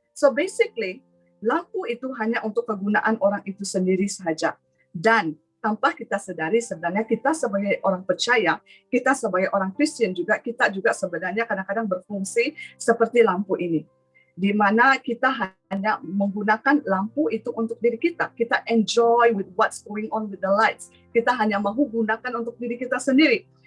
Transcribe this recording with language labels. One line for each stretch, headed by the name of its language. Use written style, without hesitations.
English: So basically,
Malay: lampu itu hanya untuk kegunaan orang itu sendiri saja. Dan tanpa kita sedari, sebenarnya kita sebagai orang percaya, kita sebagai orang Kristen juga, kita juga sebenarnya kadang-kadang berfungsi seperti lampu ini, di mana kita hanya menggunakan lampu itu untuk diri kita.
English: Kita enjoy with what's going on with the lights.
Malay: Kita hanya mahu gunakan untuk diri kita sendiri.